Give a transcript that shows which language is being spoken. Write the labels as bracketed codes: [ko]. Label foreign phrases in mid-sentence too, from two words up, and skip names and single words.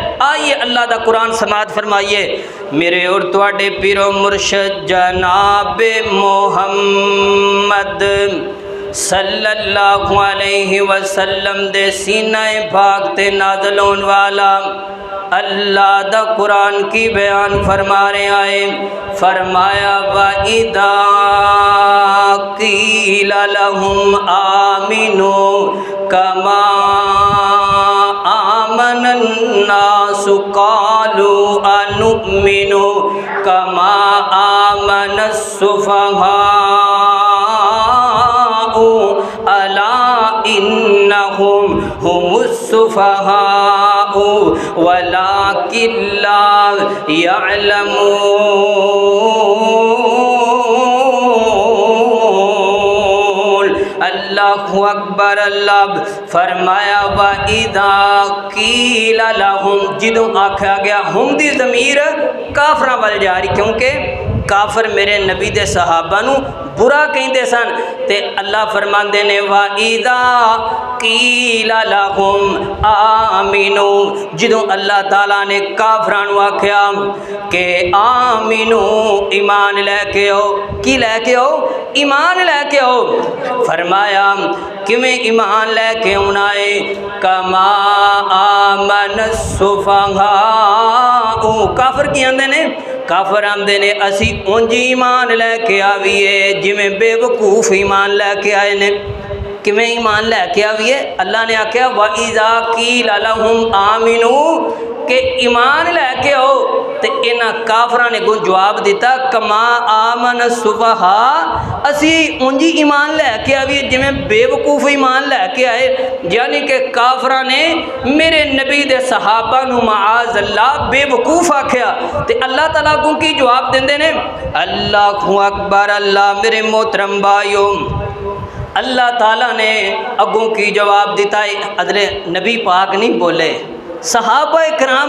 [pa] آئیے اللہ دا قرآن سماعت فرمائیے۔ میرے اور تواڈے پیر و مرشد جناب محمد [ar] صلی اللہ علیہ وسلم [pa] دے سینہ پاک تے نازل ہون والا اللہ دا قرآن کی بیان فرما رہے آئے۔ [ar] فرمایا وَإِذَا قِيلَ لَهُمْ آمِنُوا كَمَا آمَنَ النَّاسُ قَالُوا أَنُؤْمِنُ كَمَا آمَنَ السُّفَهَاءُ أَلَا إِنَّهُمْ هُمُ السُّفَهَاءُ وَلَكِنْ لَا يَعْلَمُونَ۔ اللہ اکبر۔ اللہ فرمایا وَإِذَا قِيلَ لَهُمْ، [pa] جدوں آکھا گیا ہم دی ضمیر کافراں وال جا رہی، کیونکہ کافر میرے نبی دے صحابہ نو برا کہندے سن تے اللہ فرماندے نے [ar] وَإِذَا قِيلَ لَهُمْ آمِنُوا [pa] جدوں اللہ تعالیٰ نے کافراں نو آکھیا کہ آمنو ایمان لے کے آؤ کی لے کے آؤ ایمان لے کے آؤ فرمایا کیویں ایمان لے کے آنا ہے [ar] کما آمن السفہاء [pa] کافر کی آندے نے کافر آندے نے اسی اونج ایمان لے کے آویے جویں بے وقوف ایمان لے کے آئے نے کیویں ایمان لے کے آویے اللہ نے آکھیا [ar] وَإِذَا قِيلَ لَهُمْ [pa] آمِنُوا کہ ایمان لے کے آؤ تے انہاں کافراں نے جواب دیتا [ar] کما آمن السفہاء [pa] اسی اونج ایمان لے کے آویے جویں بے وقوف ایمان لے کے آئے یعنی کہ کافراں نے میرے نبی دے صحابہ نو [ar] معاذ اللہ [pa] بے وقوف آکھیا تے اللہ تعالیٰ کو کی جواب دیندے نے [ar] اللہ اکبر [pa] اللہ میرے محترم بھائیو اللہ تعالیٰ نے اگوں کی جواب دیتا ہے ادھر نبی پاک نہیں بولے صحابہ کرام